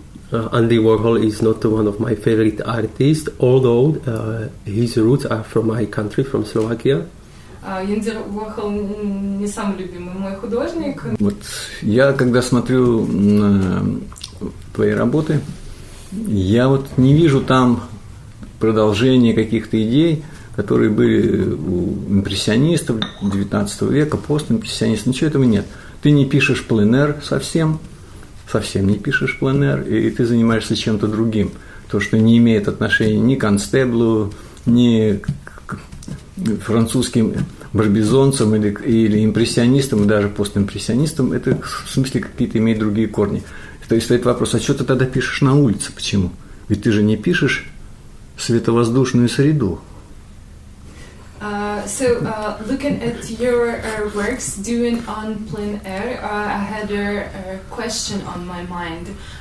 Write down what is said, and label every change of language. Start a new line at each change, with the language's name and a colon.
English: Andy Warhol is not one of my favorite artists, although his roots are from my country, from Slovakia.
Russian: Юрай Флорек не самый любимый мой художник. Вот я, когда смотрю на твои работы, я вот не вижу там продолжения каких-то идей, которые были у импрессионистов XIX века, постимпрессионистов. Ничего этого нет. Ты не пишешь пленэр совсем не пишешь пленэр, и ты занимаешься чем-то другим. То, что не имеет отношения ни к констеблу, ни к французским барбизонцам или импрессионистам, и даже постимпрессионистам, это в смысле какие-то имеют другие корни. То есть стоит вопрос, а что ты тогда пишешь на улице? Почему? Ведь ты же не пишешь световоздушную среду.
English: Looking at your works doing on plein air, I had a question on my mind.